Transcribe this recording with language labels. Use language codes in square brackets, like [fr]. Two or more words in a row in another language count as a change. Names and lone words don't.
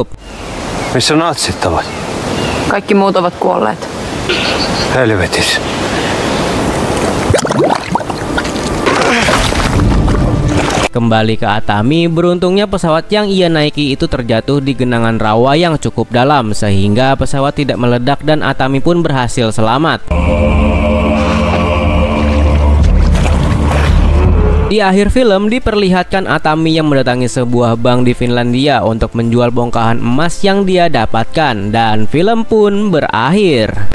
[fi] Missä natsit ovat? Kaikki muut ovat kuolleet. Helvetis. [id] Kembali ke Atami, beruntungnya pesawat yang ia naiki itu terjatuh di genangan rawa yang cukup dalam sehingga pesawat tidak meledak dan Atami pun berhasil selamat. Di akhir film diperlihatkan Atami yang mendatangi sebuah bank di Finlandia untuk menjual bongkahan emas yang dia dapatkan, dan film pun berakhir.